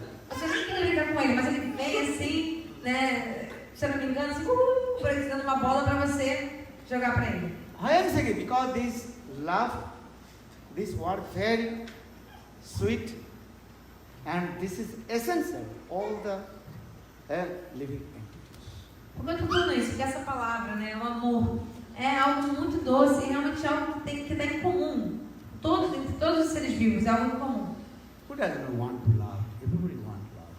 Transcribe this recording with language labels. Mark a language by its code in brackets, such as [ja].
[pt] Você nem quer brincar com ele, mas ele vem assim, né? Se eu não me engano, assim, dando uma bola para você jogar para ele. [en] I am saying because this love, this word very sweet, and this is essential all the living entities. [pt] Por que eu estou falando isso? Porque essa palavra, né, o amor, é algo muito doce e realmente algo que está em comum. Entre todos os seres vivos, é algo em comum. [en] Who doesn't want to love? Everybody wants love.